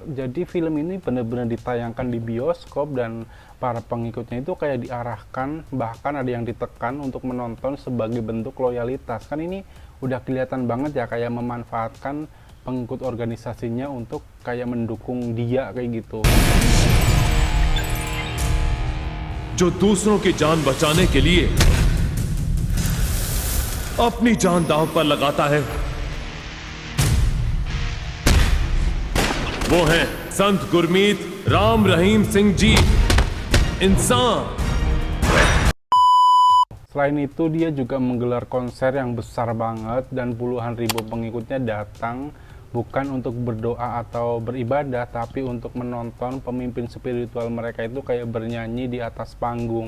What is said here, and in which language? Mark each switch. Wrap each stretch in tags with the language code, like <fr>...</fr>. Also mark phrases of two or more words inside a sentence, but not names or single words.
<id>Jadi film ini benar-benar ditayangkan di bioskop, dan para pengikutnya itu kayak diarahkan, bahkan ada yang ditekan untuk menonton sebagai bentuk loyalitas. Kan ini udah kelihatan banget ya kayak memanfaatkan pengikut organisasinya untuk kayak mendukung dia kayak gitu.</id> <hi>जो दूसरों की जान बचाने के लिए अपनी जान दांव पर लगाता है, वो है संत गुरमीत राम रहीम सिंह जी, इंसान.</hi> <id>Selain itu dia juga menggelar konser yang besar banget, dan puluhan ribu pengikutnya datang bukan untuk berdoa atau beribadah, tapi untuk menonton pemimpin spiritual mereka itu kayak bernyanyi di atas panggung.</id>